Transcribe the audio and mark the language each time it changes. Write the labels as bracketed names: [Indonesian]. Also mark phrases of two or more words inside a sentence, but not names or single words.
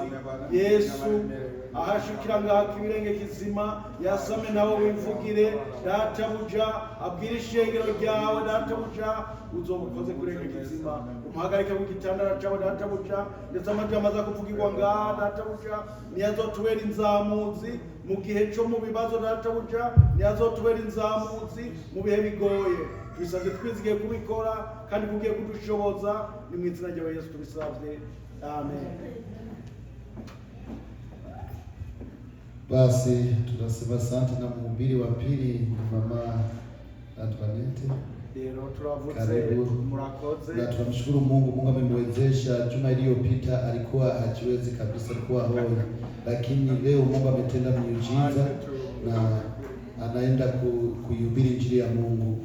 [Rundi] Yesu ahashikira ngaha kibirenge kizima yasame nawe wivugire databuja, abwira ishengero ryawe databuja, uzomukoze kurenge kizima, umuhagarike ku gitandara cyawe databuja, ndetse amajambo aza kuvugirwa ngaha databuja niyo azotubera inzamuzi mu gihe cyo mu bibazo databuja, niyo azotubera inzamuzi mu bihe bigoye. Tubisabye twizigiye kubikora kandi kugiye kudushoboza, ni mu izina rya Yesu tubisabye, amen. [Swahili] Basi tunasema asante na mhubiri wa pili Mama Antoinette. Karibu. Na tunamshukuru Mungu. Mungu amemwezesha. Juma iliyopita alikuwa hajiwezi kabisa, alikuwa hoi, lakini leo Mungu ametenda miujiza na anaenda kuhubiri injili ya Mungu.